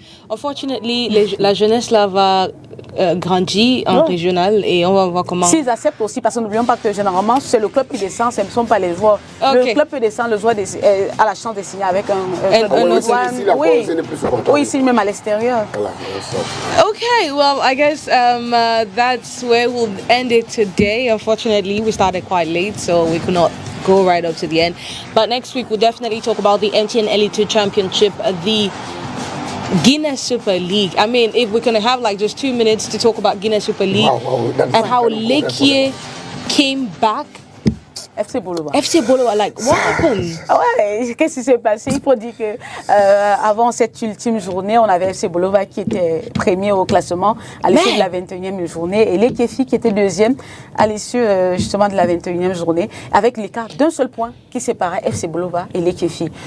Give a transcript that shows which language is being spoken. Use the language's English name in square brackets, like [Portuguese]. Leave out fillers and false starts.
[English] Unfortunately, [French] la jeunesse là va grandir en régional et on va voir comment. S'ils acceptent aussi, parce que n'oublions pas que généralement c'est le club qui descend, ce ne sont pas les joueurs. Le club peut descendre, le joueur a la chance de signer avec un autre. Oui, il signe même à l'extérieur. [English] Okay, well, I guess that's where we'll end it today. Unfortunately, we started quite late, so we could not go right up to the end. But next week, we'll definitely talk about the NTN Elite 2 Championship, the Guinness Super League. I mean, if we're going to have like just 2 minutes to talk about Guinness Super League and how Lequier came back. FC Boloba. FC Boloba, like, what happened? [French] Ouais, qu'est-ce qui s'est passé? Il faut dire que avant cette ultime journée, on avait FC Boloba qui était premier au classement à l'issue de la 21e journée et Lekefi qui était deuxième à l'issue justement de la 21e journée avec l'écart d'un seul point qui séparait FC Boloba et Lekefi.